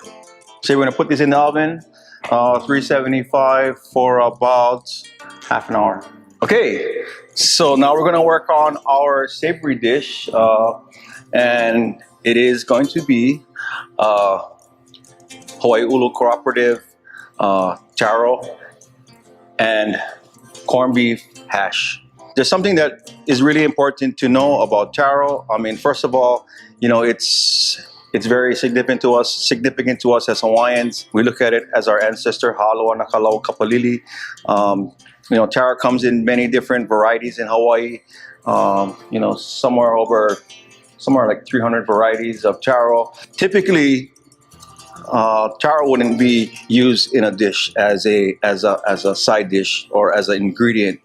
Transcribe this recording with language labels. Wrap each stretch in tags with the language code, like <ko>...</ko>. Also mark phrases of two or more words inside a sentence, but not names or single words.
<en>So we're gonna put this in the oven, 375 for about half an hour. Okay, so now we're gonna work on our savory dish, and it is going to be Hawaii ʻulu Cooperative taro and corned beef hash. There's something that is really important to know about taro. I mean, first of all, you know, it's very significant to us as Hawaiians. We look at it as our ancestor, Halo na Kalā kapalili. You know, taro comes in many different varieties in Hawaii. You know, somewhere like 300 varieties of taro. Typically, taro wouldn't be used in a dish as a side dish or as an ingredient.</en>